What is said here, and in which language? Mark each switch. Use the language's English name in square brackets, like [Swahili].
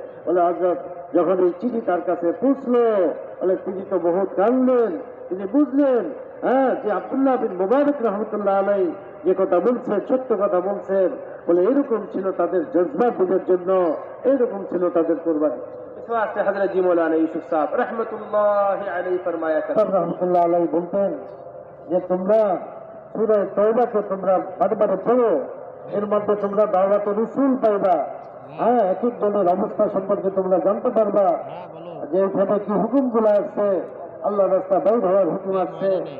[Bangla] বলে হযরত যখন এই চিঠি তার কাছে পৌঁছলো, বলে তিনি তো বহুত কাঁদলেন। তিনি বুঝলেন যে আব্দুল্লাহ বিন মুবারক রহমতুল্লাহ আলাইহি যে কথা বলছেন সত্য কথা বলছেন। বলে এরকম ছিল তাদের জজবা দিনের জন্য, এরকম ছিল তাদের কোরবানি। [Hindi] इस वास्ते हजरत जी मौलाना यूसुफ साहब रहमतुल्लाहि अलैहि फरमाया करते [Bangla] রহমতুল্লাহ আলাইহি বলতেন যে তোমরা সূরা তওবাকে তোমরা বারবার পড়ো, এর মধ্যে তোমরা দাওয়াতে রাসূল পাইবা। এক এক দলের অবস্থা সম্পর্কে তোমরা জানতে পারবা যে এখানে কি হুকুমগুলো আসছে, আল্লাহ রাস্তা বাইর হওয়ার হুকুম আসছে।